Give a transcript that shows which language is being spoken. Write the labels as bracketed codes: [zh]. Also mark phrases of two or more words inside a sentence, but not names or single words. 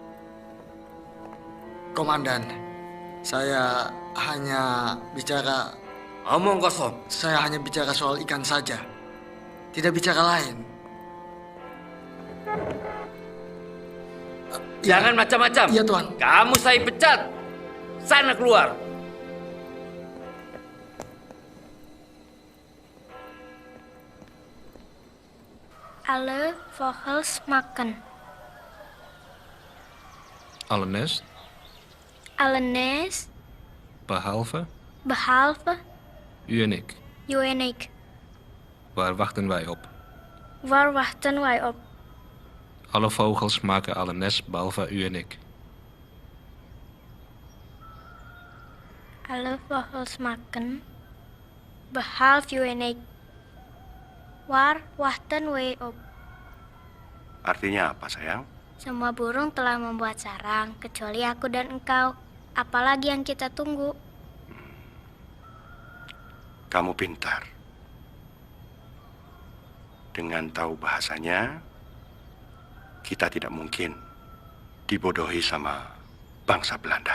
[id] Komandan, saya hanya bicara... Omong kosong. Saya hanya bicara soal ikan saja. Tidak bicara lain. Jangan macam-macam. Iya, Tuan. Kamu saya pecat. Sana keluar. [nl] Alle vogels maken. Alle nest, Alle nest, behalve behalve u en ik. u en ik. Waar wachten wij op? Waar wachten wij op? Alle vogels maken alle nest behalve u en ik. Alle vogels maken, behalve u en ik. Waar wachten wij op? [id] Artinya apa, sayang? Semua burung telah membuat sarang, kecuali aku dan engkau. Apalagi yang kita tunggu? Kamu pintar. Dengan tahu bahasanya, kita tidak mungkin dibodohi sama bangsa Belanda.